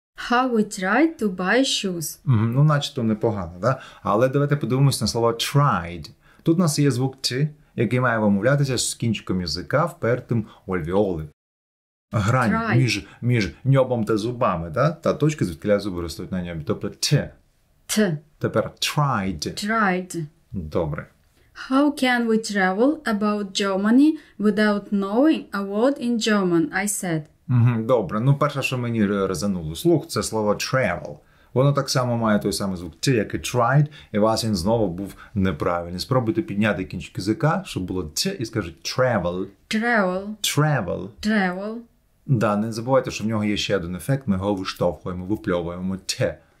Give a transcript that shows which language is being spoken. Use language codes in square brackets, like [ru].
[en] How we tried to buy shoes. [uk] Ну, начебто непогано, да? Але давайте подивимось на слово tried. Тут у нас є звук «т», який має вимовлятися з кінчиком язика впертим у альвеоли. Грань між ньобом та зубами, да? Та точка, звідки зуби ростуть на ньобі. Тобто «т». [en] T. [uk] Тепер tried. [en] Tried. [uk] Добре. [en] How can we travel about Germany without knowing a word in German, I said. [uk] Добре. Ну, перше, що мені резануло слух, це слово travel. Воно так само має той самий звук «т», як і tried, і у вас він знову був неправильний. Спробуйте підняти кінчик язика, щоб було «т», і скажіть travel. [en] Travel. Travel. Travel. [uk] Да, не забувайте, що в нього є ще один ефект, ми його виштовхуємо, випльовуємо «т».